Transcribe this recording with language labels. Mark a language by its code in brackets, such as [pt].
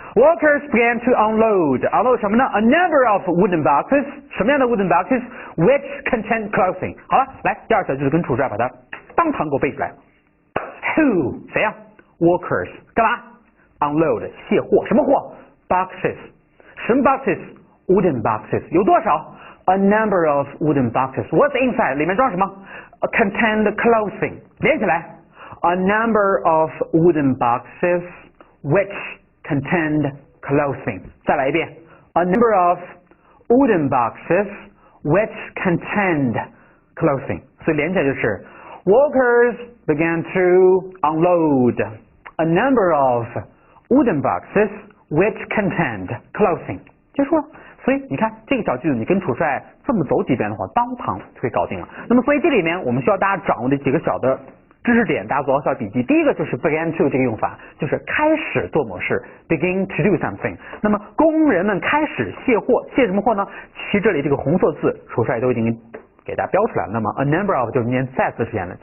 [en] Workers began to unload [zh] 什么呢 [en] ？A number of wooden boxes， [zh] 什么样的 [en] wooden boxes which contain clothing。 [zh] 好了，来第二小句子跟楚帅把它当堂给我背出来。Who 谁呀？Workers 干嘛 ？Unload 卸货，什么货 ？Boxes 什么 boxes？ [en] Wooden boxes [zh] 有多少 [en] ？A number of wooden boxes。What's inside？ [zh] 里面装什么 [en] ？Contained clothing [zh] 连起来 [en] ，A number of wooden boxes which contained clothing。 [zh] 再来一遍 [en] ，A number of wooden boxes which contained clothing。 [zh] 所以连起来就是 [en] Workers began to unload a number of wooden boxes which contained clothing。 [zh] 结束了。所以你看这个小句子，你跟楚帅这么走几遍的话，当堂就可以搞定了。那么所以这里面我们需要大家掌握的几个小的知识点，大家做好小笔记。第一个就是 [en] begin to [zh] 这个用法，就是开始做某事 [en] begin to do something。 [zh] 那么工人们开始卸货，卸什么货呢？其实这里这个红色字楚帅都已经给大家标出来了。那么 [en] a number of [zh] 就是念再次出现了。